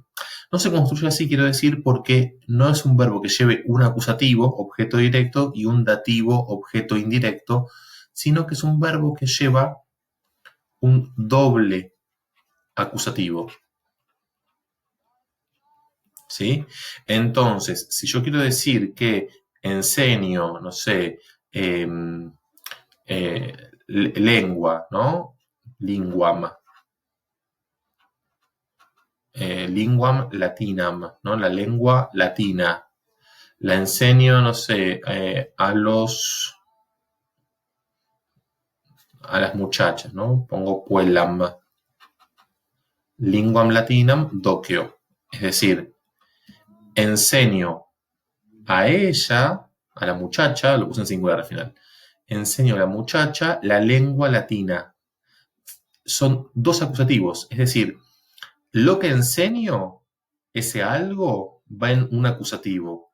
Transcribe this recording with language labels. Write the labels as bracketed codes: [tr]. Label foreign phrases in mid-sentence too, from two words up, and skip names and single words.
[es] No se construye así, quiero decir, porque no es un verbo que lleve un acusativo, objeto directo, y un dativo, objeto indirecto, sino que es un verbo que lleva un doble acusativo. ¿Sí? Entonces, si yo quiero decir que enseño, no sé, lengua, ¿no? [la] Linguam. Linguam latinam, [es] ¿no? La lengua latina. La enseño, no sé, a las muchachas, ¿no? [la] Pongo puellam. Linguam latinam docio. [es] Es decir, enseño a ella, a la muchacha, lo puse en singular al final, enseño a la muchacha la lengua latina. Son dos acusativos, es decir, lo que enseño, ese algo, va en un acusativo.